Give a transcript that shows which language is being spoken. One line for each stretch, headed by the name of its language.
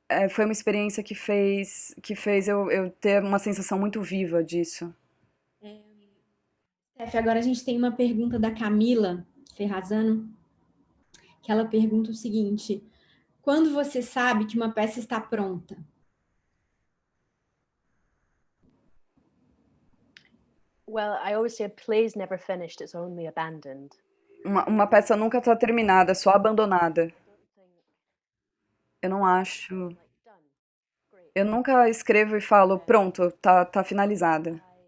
Portuguese: foi uma experiência que fez eu ter uma sensação muito viva disso. Steph, agora a gente tem uma pergunta da Camila Ferrazano, que ela pergunta o seguinte: quando você sabe que uma peça está pronta?
English: Well, I always say a play's never finished, it's only abandoned.
Portuguese: Uma peça nunca está terminada, só abandonada. Eu não acho. Eu nunca escrevo e falo, pronto, tá finalizada.